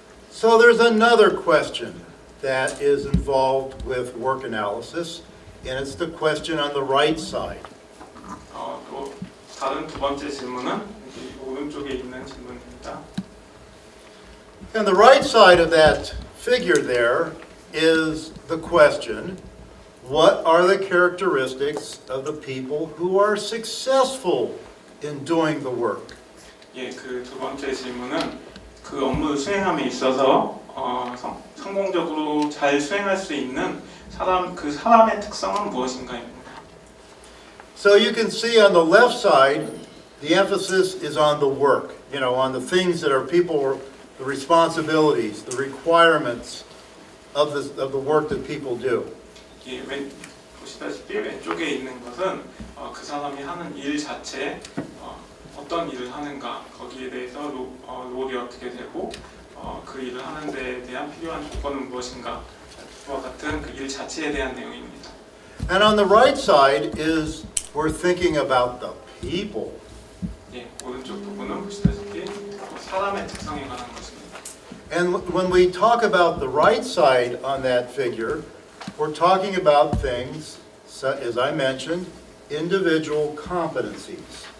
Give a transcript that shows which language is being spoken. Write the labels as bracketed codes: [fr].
[en] So there's another question that is involved with work analysis, and it's the question on the right side. [ko] 또 다른 두 번째 질문은 여기 오른쪽에 있는 질문입니다. [en] And the right side of that figure there is the question, what are the characteristics of the people who are successful in doing the work? [ko] 예, 그 두 번째 질문은 그 업무를 수행함에 있어서 성공적으로 잘 수행할 수 있는 그 사람의 특성은 무엇인가입니다. [en] So you can see on the left side, the emphasis is on the work, on the things that are people, the responsibilities, the requirements of the work that people do. [ko] 예, 보시다시피 왼쪽에 있는 것은 그 사람이 하는 일 자체, 어떤 일을 하는가, 거기에 대해서 롤이 어떻게 되고 그 일을 하는 데에 대한 필요한 조건은 무엇인가 와 같은 그 일 자체에 대한 내용입니다. [en] And on the right side is we're thinking about the people. [ko] 예, 오른쪽 부분은 보시다시피 사람의 특성에 관한 것입니다. [en] And when we talk about the right side on that figure, we're talking about things, as I mentioned, individual competencies.